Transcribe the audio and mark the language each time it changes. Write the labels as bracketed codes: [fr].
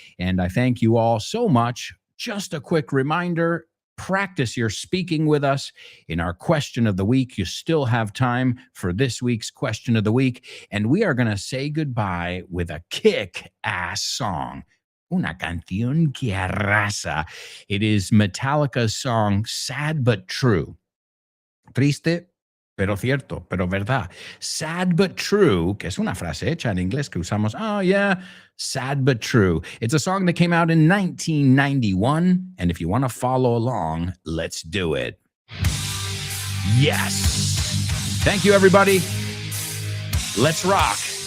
[en] And I thank you all so much. Just a quick reminder, practice your speaking with us in our question of the week. You still have time for this week's question of the week. And we are going to say goodbye with a kick-ass song. [es] Una canción que arrasa. [en] It is Metallica's song Sad But True. [es] Triste, pero cierto, pero verdad. Sad But True, que es una frase hecha en inglés que usamos. [en] Oh, yeah, Sad But True. It's a song that came out in 1991. And if you want to follow along, let's do it. Yes. Thank you, everybody. Let's rock.